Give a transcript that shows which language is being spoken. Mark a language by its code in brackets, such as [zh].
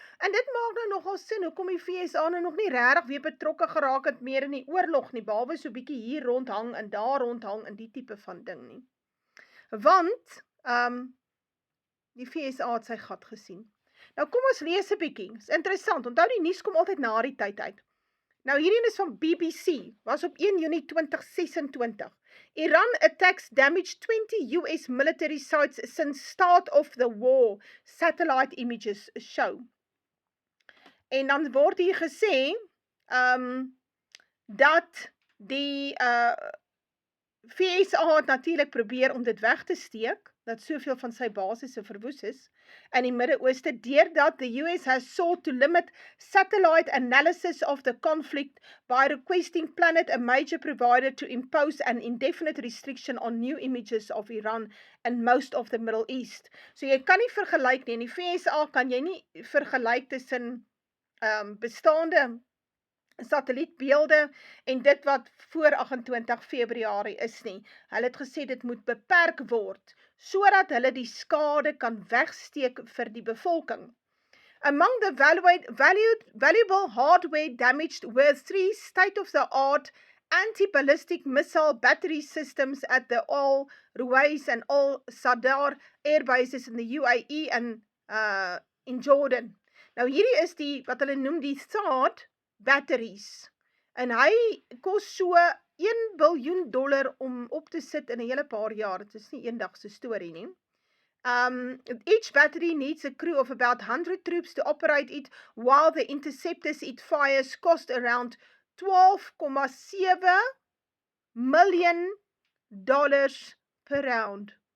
[af] En dit maak nou nogal sin hoekom die VSA nou nog nie regtig weer betrokke geraak het meer in die oorlog nie, behalwe so bietjie hier rondhang en daar rondhang en die tipe van ding nie. Want die VSA het sy gat gesien. Nou kom ons lees 'n bietjie. Dis interessant. Onthou die nuus kom altyd na die tyd uit. Nou hierdie is van BBC, was op 1 Junie 2026. [en] Iran attacks damaged 20 US military sites since start of the war, satellite images show. [af] En dan word hier gesê dat die VSA het natuurlik probeer om dit weg te steek, dat soveel van sy basisse verwoes is in die Midde-Ooste, deurdat [en] the US has sought to limit satellite analysis of the conflict by requesting Planet, a major provider, to impose an indefinite restriction on new images of Iran and most of the Middle East. [af] So jy kan nie vergelyk nie, in die VSA kan jy nie vergelyk tussen bestaande satellietbeelde en dit wat voor 28 Februarie is nie. Hulle het gesê dit moet beperk word, sodat hulle die skade kan wegsteek vir die bevolking. [en] Among the valuable hardware damaged were 3 state-of-the-art anti-ballistic missile battery systems at the Al Ruwais and Al Sadar air bases in the UAE and in Jordan. [af] Nou hierdie is die, wat hulle noem die THAAD batteries, en hy kos so $1 biljoen om op te sit in 'n hele paar jaar. Dit is nie eendag se storie nie. [en] Each battery needs a crew of about 100 troops to operate it, while the interceptors it fires cost around $12.7 million per round.